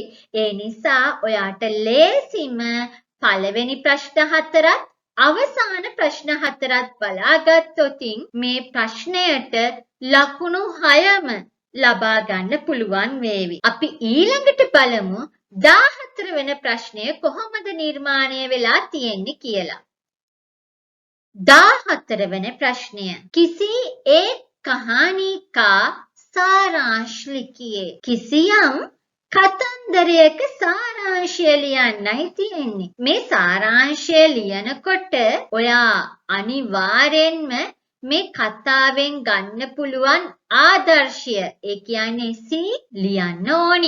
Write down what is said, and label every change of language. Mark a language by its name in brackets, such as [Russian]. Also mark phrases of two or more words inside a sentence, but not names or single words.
[Sinhala] ඒ නිසා ඔයාට ලේසිම පළවෙනි ප්‍රශ්න 4ත් අවසාන ප්‍රශ්න 4ත් බලාගත්තොත් මේ ප්‍රශ්නයට ලකුණු 6ම ලබා ගන්න පුළුවන් වේවි. අපි ඊළඟට බලමු 14 වෙනි ප්‍රශ්නය කොහොමද නිර්මාණය වෙලා තියෙන්නේ කියලා. 14 වෙනි ප්‍රශ්නය [Hindi] किसी एक कहानी का सारांश लिखिए. [Sinhala] කිසියම් කතන්දරයක සාරාංශය ලියන්නයි තියෙන්නේ. මේ සාරාංශය ලියනකොට ඔයා අනිවාර්යෙන්ම මේ කතාවෙන් ගන්න පුළුවන් ආදර්ශය ඒ කියන්නේ C ලියන්න ඕනි.